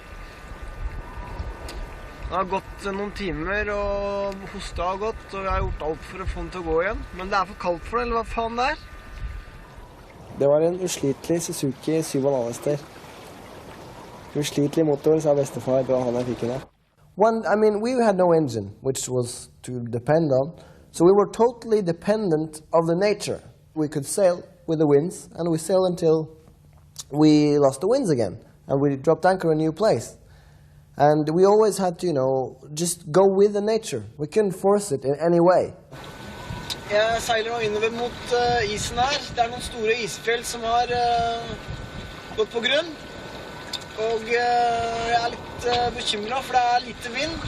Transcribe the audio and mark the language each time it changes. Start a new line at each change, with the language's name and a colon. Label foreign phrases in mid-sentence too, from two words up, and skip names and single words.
Norwegian: Det har gått noen timer, og hosta har gått, og jeg har gjort alt for å få den til å gå igjen. Men det er for kaldt for det, eller hva faen det er? Det var en uslitelig Suzuki 7,5 hester. Uslitelig motor, sa bestefar, da han fikk den.
English: I mean, we had no engine, which was to depend on, so we were totally dependent of the nature. We could sail with the winds, and we sailed until we lost the winds again, and we dropped anchor in a new place. And we always had to, you know, just go with the nature. We couldn't force it in any way.
Norwegian: Jeg seiler nå innover mot isen her. Det er noen store isfjell som har gått på grunn. Og jeg er litt bekymret, for det er lite vind.